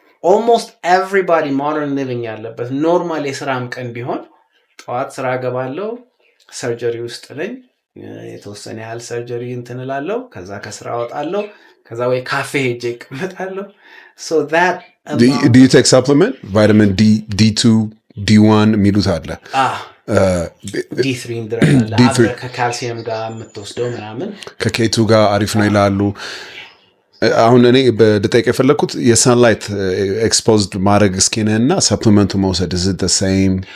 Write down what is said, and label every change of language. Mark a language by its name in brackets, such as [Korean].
[English] ኦልሞስት ኤቭሪባዲ ሞደርን ሊቪንግ [Amharic] ያለበት ኖርማል የስራም ቀን ቢሆን ጠዋት ስራ ገባለሁ፣ ሰርጀሪ ውስጥ ነኝ፣ የተወሰነ ያህል ሰርጀሪ እንትን እላለሁ፣ ከዛ ከስራ ወጣለሁ፣ ከዛ ወይ ካፌ ሄጄ እቀመጣለሁ። [English] so that do you take supplement vitamin D2 D1 [Amharic] የሚሉት አለ D3 እንደረለ ከካልሲየም ጋር የምትወስደው ምናምን ከኬቱ ጋር አሪፍ ነው ይላሉ። አሁን እኔ በደጠቅ የፈለኩት የሰንላይት ኤክስፖዝድ ማድረግ ስኪንህና ሰፕሊመንቱ መውሰድ [English] is it the same?